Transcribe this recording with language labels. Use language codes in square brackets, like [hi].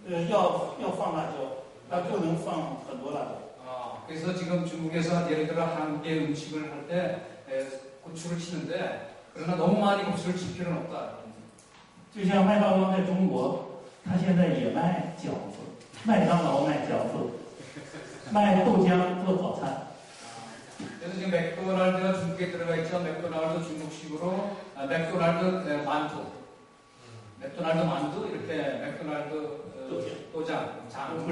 [zh] 要放辣椒，但不能放很多辣椒。 [ko] 그래서 지금 중국에서 예를 들어 한국의 음식을 할 때 고추를 치는데 그러나 너무 많이 고추를 칠 필요는 없다. [zh] 就像麦当劳在中国，它现在也卖饺子，麦当劳卖饺子，卖豆浆做早餐。 [ko] 그래서 지금 맥도날드가 중국에 들어가 있죠. 맥도날드 중국식으로 맥도날드 만두, 맥도날드 만두 이렇게 맥도날드 도장, 장.